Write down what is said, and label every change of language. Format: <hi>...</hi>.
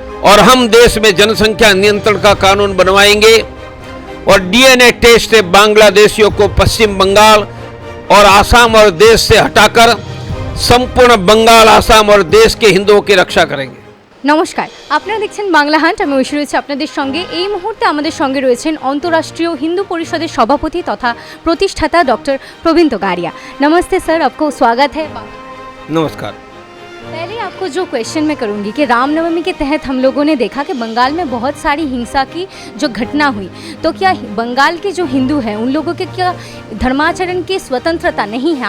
<hi>और हम देश में जनसंख्या नियंत्रण का कानून बनवाएंगे और डीएनए टेस्ट से बांग्लादेशियों को पश्चिम बंगाल और आसाम और देश से हटाकर संपूर्ण बंगाल, आसाम और देश के हिंदुओं की रक्षा करेंगे।</hi> <bn>নমস্কার, আপনারা দেখছেন বাংলা হান্ট। আমি ঐশী রয়েছে আপনাদের সঙ্গে। এই মুহূর্তে আমাদের সঙ্গে রয়েছেন অন্তর্রাষ্ট্রীয় হিন্দু পরিষদের সভাপতি তথা প্রতিষ্ঠাতা ডক্টর প্রবীণ তোগাড়িয়া।</bn> <hi>नमस्ते सर, आपको स्वागत है। नमस्कार। पहले आपको जो क्वेश्चन मैं करूंगी कि रामनवमी के तहत हम लोगों ने देखा कि बंगाल में बहुत सारी हिंसा की जो घटना हुई, तो क्या बंगाल के जो हिंदू हैं उन लोगों के क्या धर्माचरण की स्वतंत्रता नहीं है?</hi>